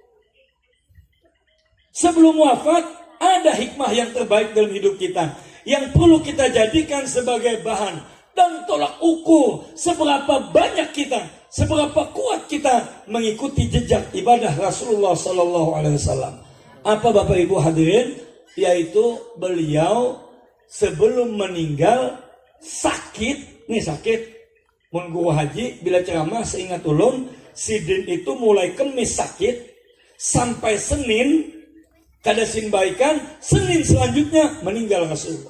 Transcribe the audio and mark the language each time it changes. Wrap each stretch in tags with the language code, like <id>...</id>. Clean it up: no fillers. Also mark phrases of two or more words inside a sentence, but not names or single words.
<id>Sebelum wafat ada hikmah yang terbaik dalam hidup kita yang perlu kita jadikan sebagai bahan dan tolak ukur seberapa banyak kita, seberapa kuat kita mengikuti jejak ibadah Rasulullah</id> <ar>صلى الله عليه وسلم.</ar> <id>Apa Bapak Ibu hadirin?</id> <bjn>Yaitu beliau sebelum meninggal sakit, mun guru haji bila ceramah seingat ulun, sidin itu mulai Kemis sakit sampai Senin kada sinbaikan, Senin selanjutnya meninggal Rasulullah.</bjn>